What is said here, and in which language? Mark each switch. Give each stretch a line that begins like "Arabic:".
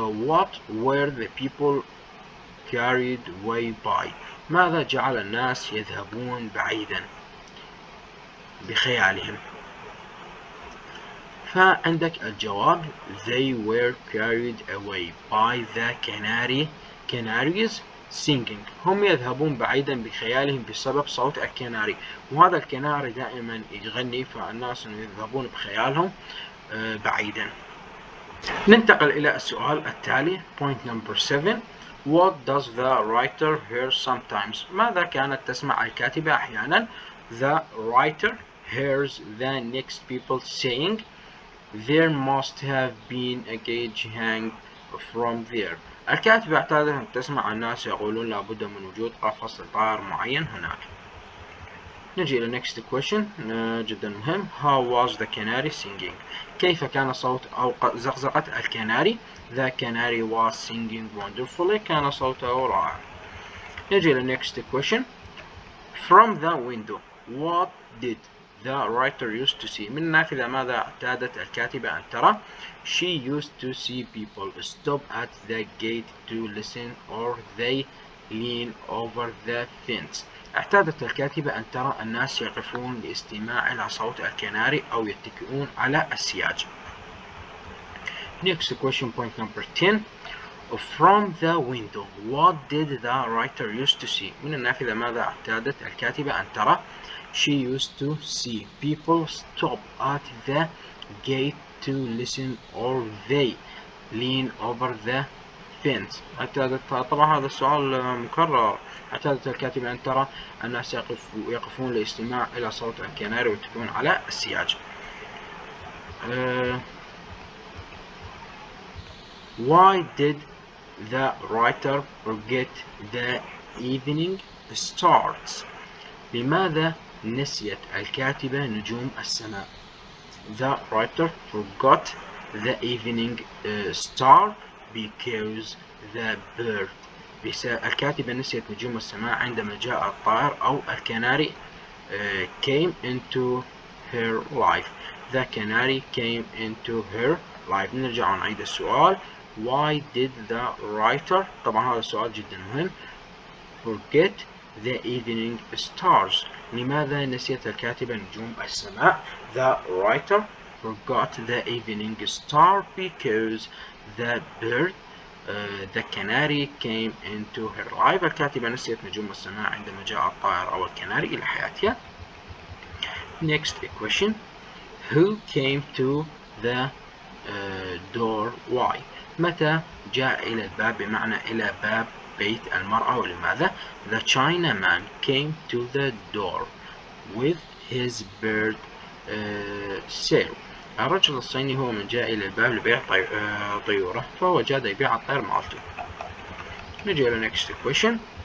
English: What were the people carried away by؟
Arabic: ماذا جعل الناس يذهبون بعيدا بخيالهم؟ فعندك الجواب
English: they were carried away by the canaries singing.
Arabic: هم يذهبون بعيدا بخيالهم بسبب صوت الكناري، وهذا الكناري دائما يغني، فالناس يذهبون بخيالهم بعيدا. ننتقل إلى السؤال التالي
English: point number 7. What does the writer hear sometimes؟
Arabic: ماذا كانت تسمع الكاتبة أحيانا؟
English: The writer hears the next people saying there must have been a cage hang from there.
Arabic: الكاتبة اعتادت أن تسمع الناس يقولون لابد من وجود قفص لطائر معين هناك. نجي إلى
English: next question
Arabic: جدا مهم.
English: How was the canary singing؟
Arabic: كيف كان صوت أو زقزقة الكناري؟
English: The canary was singing wonderfully.
Arabic: كان صوته رائع.
English: نجي إلى next question. From the window what did the writer used to see؟
Arabic: من النافذة ماذا اعتادت الكاتبة أن ترى؟
English: She used to see people stop at the gate to listen or they lean over the fence.
Arabic: اعتادت الكاتبة أن ترى الناس يقفون لاستماع إلى صوت الكناري أو يتكئون على السياج.
English: Next question point number 10. From the window what did the writer used to see؟
Arabic: من النافذة ماذا اعتادت الكاتبة أن ترى؟
English: She used to see people stop at the gate to listen or they lean over the fence.
Arabic: اعتادت، طبعا هذا السؤال مكرر. اعتادت الكاتبة أن ترى الناس يقفون لاستماع إلى صوت الكناري ويتكئون على السياج.
English: Why did the writer forget the evening stars؟
Arabic: لماذا نسيت الكاتبة نجوم السماء؟
English: The writer forgot the evening star because the bird.
Arabic: الكاتبة نسيت نجوم السماء عندما جاء الطائر أو الكناري
English: came into her life. The canary came into her life.
Arabic: نرجع ونعيد السؤال.
English: Why did the writer،
Arabic: طبعا هذا السؤال جدا مهم،
English: forget the evening stars؟
Arabic: لماذا نسيت الكاتبة نجوم السماء؟
English: The writer forgot the evening star because the bird the canary came into her life.
Arabic: الكاتبة نسيت نجوم السماء عندما جاء الطائر أو الكناري إلى حياتها.
English: Next question. Who came to the door? Why؟
Arabic: متى جاء إلى الباب، بمعنى إلى باب بيت المرأة، ولماذا؟
English: The Chinaman came to the door with his bird sale.
Arabic: الرجل الصيني هو من جاء إلى الباب لبيع طيورة، فهو جاء يبيع الطير مالته. نجي إلى next question.